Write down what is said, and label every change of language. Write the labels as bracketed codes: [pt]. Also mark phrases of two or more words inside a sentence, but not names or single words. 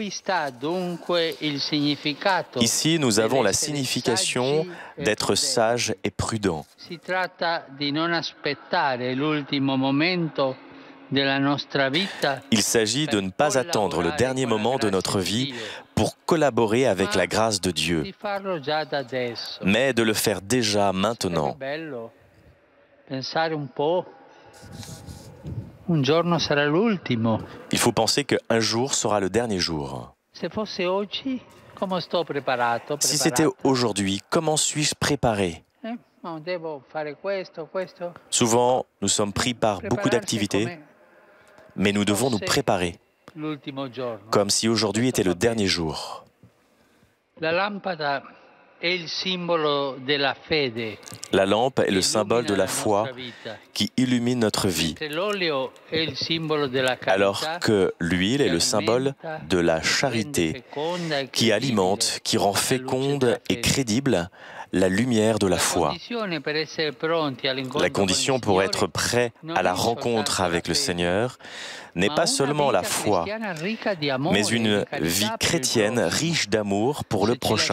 [fr] Ici, nous avons la signification d'être sage et prudent. Il s'agit de ne pas attendre le dernier moment de notre vie pour collaborer avec la grâce de Dieu, [it] di farlo già da adesso. [fr] mais de le faire déjà [it] Sarebbe [fr] maintenant. [it] bello pensare un po', un giorno sarà l'ultimo. [fr] Il faut penser qu'un jour sera le dernier jour. [it] Se fosse oggi, come sto preparato? [fr] Si c'était [it] Preparata? [fr] aujourd'hui, comment suis-je préparé? [it] No, devo fare questo, questo. [fr] Souvent, nous sommes pris par beaucoup [it] Prepararsi [fr] d'activités, [it] come [fr] mais nous devons nous [it] fosse [fr] préparer, [it] l'ultimo giorno. [fr] comme si aujourd'hui [it] Questo [fr] était le [it] va bene. [fr] dernier jour. [it] La lampada è il simbolo della fede. [fr] La lampe est [it] che [fr] le symbole de [it] illumina [fr] la foi [it] nostra vita, [fr] qui illumine notre vie, [it] mentre l'olio è il simbolo della [fr] alors [it] carità [fr] que l'huile est le symbole de la charité qui alimente, qui rend féconde et crédible la lumière de la foi. La condition pour être prêt à la rencontre avec le Seigneur n'est pas seulement la foi, mais une vie chrétienne riche d'amour pour le prochain.